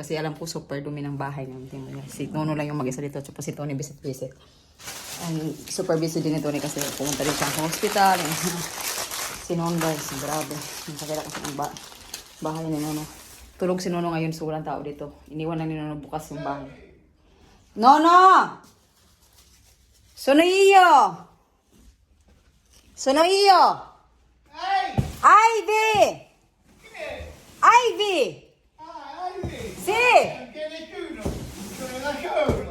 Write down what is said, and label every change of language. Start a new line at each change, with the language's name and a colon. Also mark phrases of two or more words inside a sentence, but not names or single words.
Filipino: Kasi alam ko super dumi ng bahay namin. Si Nono lang yung mag-isa dito. Tapos si Tony visit. And
English: super busy
Filipino: din ni Tony kasi pumunta din siya sa hospital. Si Nono, guys, grabe. Nakakita ko sa bahay ni Nono. Tulog si Nono ngayon, so walang tao dito. Iniwan na ni Nono bukas yung bahay.
Italian: Nono! Sono io! Sono io! Ivy! Ivy! Ah, Ivy! Sì! Anche nessuno! Sono da solo!